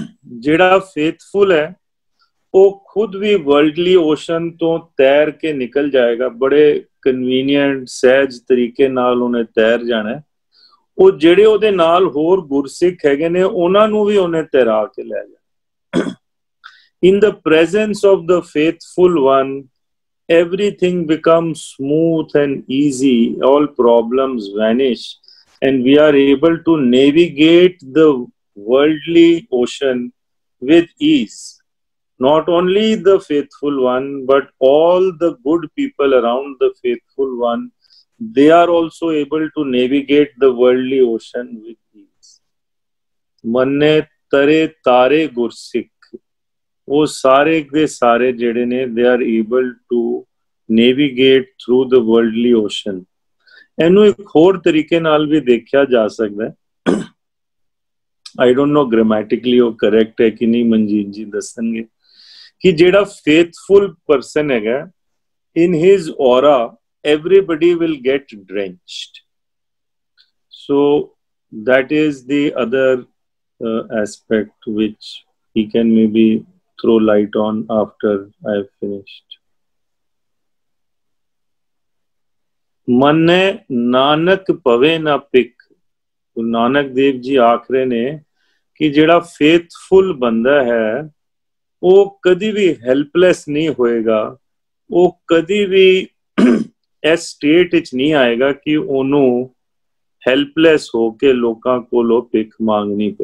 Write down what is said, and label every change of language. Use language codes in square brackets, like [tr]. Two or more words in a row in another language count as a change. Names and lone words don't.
[pa] ਜਿਹੜਾ ਫੇਥਫੁਲ ਹੈ ਉਹ ਖੁਦ ਵੀ [en] worldly ocean [pa] ਤੋਂ ਤੈਰ ਕੇ ਨਿਕਲ ਜਾਏਗਾ, ਬੜੇ ਕਨਵੀਨੀਅੰਟ ਸਹਿਜ ਤਰੀਕੇ ਨਾਲ ਉਹਨੇ ਤੈਰ ਜਾਣਾ। ਉਹ ਜਿਹੜੇ ਉਹਦੇ ਨਾਲ ਹੋਰ ਗੁਰਸਿੱਖ ਹੈਗੇ ਨੇ ਉਹਨਾਂ ਨੂੰ ਵੀ ਉਹਨੇ ਤੈਰਾ ਕੇ ਲੈ ਜਾਣਾ। [en] In the presence of the faithful one, everything becomes smooth and easy, all problems vanish, and we are able to navigate the worldly ocean with ease. Not only the faithful one, but all the good people around the faithful one, they are also able to navigate the worldly ocean with ease. [pa] ਮੰਨੈ ਤਰੈ ਤਾਰੇ ਗੁਰੁ ਸਿਖ, ਉਹ ਸਾਰੇ ਕੇ ਸਾਰੇ ਜਿਹੜੇ ਨੇ [en] they are able to navigate through the worldly ocean. [pa] ਇਹਨੂੰ ਇੱਕ ਹੋਰ ਤਰੀਕੇ ਨਾਲ ਵੀ ਦੇਖਿਆ ਜਾ ਸਕਦਾ ਹੈ। [en] I don't know grammatically ਉਹ correct [pa] ਹੈ ਕਿ ਨਹੀਂ, ਮਨਜੀਤ ਜੀ ਦੱਸਣਗੇ ਕਿ ਜਿਹੜਾ [en] faithful person ਹੈਗਾ, in his aura everybody will get drenched. So that is the other aspect which he can maybe throw light on after I have finished. [pa] ਮੰਨੈ ਨਾਨਕ ਭਵਹਿ ਨ ਭਿਖ. Guru Nanak Dev ji ਆਖ ਰਹੇ ਨੇ ਕਿ ਜਿਹੜਾ faithful ਬੰਦਾ ਹੈ ਉਹ ਕਦੀ ਵੀ ਹੈਲਪਲੈਸ ਨਹੀਂ ਹੋਏਗਾ, ਉਹ ਕਦੀ ਵੀ ਇਸ ਸਟੇਟ ਵਿੱਚ ਨਹੀਂ ਆਏਗਾ ਕਿ ਉਹਨੂੰ ਹੈਲਪਲੈਸ ਹੋ ਕੇ ਲੋਕਾਂ ਕੋਲੋਂ ਭਿੱਖ ਮੰਗਣੀ ਪਏ।